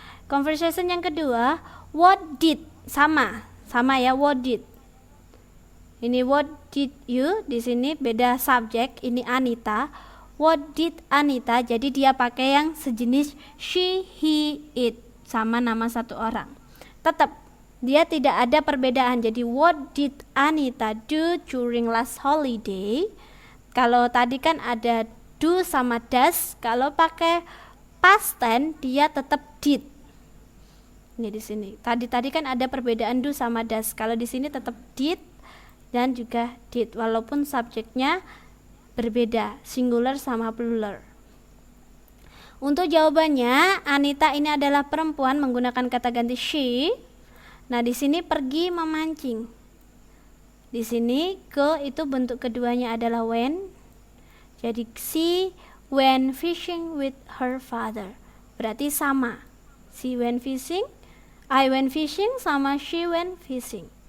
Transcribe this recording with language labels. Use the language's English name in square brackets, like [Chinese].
[Indonesian] Conversation yang kedua, [English] what did, [Indonesian] sama ya, what did. Ini [English] what did you, [Indonesian] di sini beda subjek, ini Anita. [English] What did Anita, [Indonesian] jadi dia pakai yang sejenis she, he, it, sama nama satu orang. Tetap dia tidak ada perbedaan. Jadi [English] what did Anita do during last holiday? [Indonesian] Kalau tadi kan ada do sama does, kalau pakai past tense dia tetap did. Ini di sini. Tadi kan ada perbedaan do sama does. Kalau di sini tetap did dan juga did, walaupun subjeknya berbeda, singular sama plural. Untuk jawabannya, Anita ini adalah perempuan menggunakan kata ganti she. Nah, di sini pergi memancing. Di sini go itu bentuk keduanya adalah when. [English] Jadi she went fishing with her father. [Indonesian] Berarti sama. [English] She went fishing, I went fishing [Indonesian] sama [English] she went fishing.